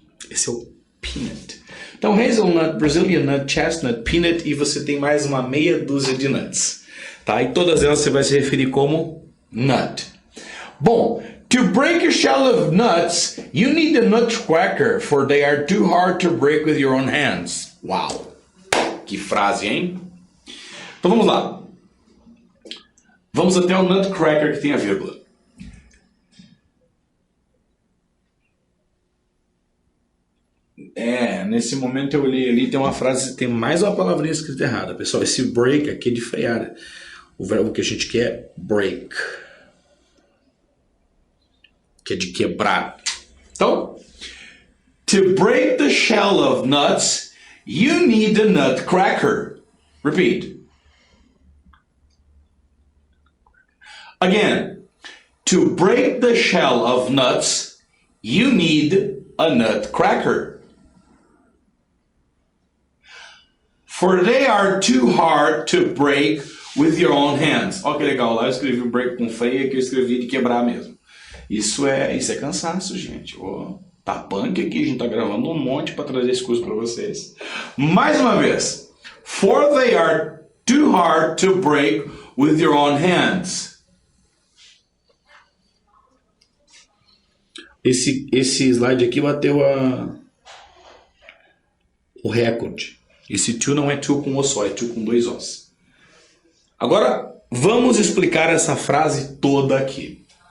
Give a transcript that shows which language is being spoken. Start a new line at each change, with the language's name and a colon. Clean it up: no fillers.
Portuguese: Esse é o peanut. Então, hazelnut, Brazilian nut, chestnut, peanut, e você tem mais uma meia dúzia de nuts. Tá? E todas elas você vai se referir como nut.
English: Bom, to break a shell of nuts, you need a nutcracker, for they are too hard to break with your own hands.
Portuguese: Uau! Que frase, hein? Então vamos lá. Vamos até o nutcracker que tem a vírgula. Nesse momento eu li ali, tem uma frase, tem mais uma palavrinha escrita errada. Pessoal, esse break aqui é de frear. O verbo que a gente quer é break, que é de quebrar.
English: Então, to break the shell of nuts, you need a nutcracker. Repeat. Again, to break the shell of nuts, you need a nutcracker. For they are too hard to break with your own hands.
Portuguese: Ó, que legal, lá eu escrevi o break com feia, que eu escrevi de quebrar mesmo. Isso é cansaço, gente. Oh, tá punk aqui, a gente tá gravando um monte para trazer esse curso para vocês. Mais uma vez.
English: For they are too hard to break with your own hands.
Portuguese: Esse slide aqui bateu o recorde. Esse to não é to com o só, é to com dois os. Agora, vamos explicar essa frase toda aqui.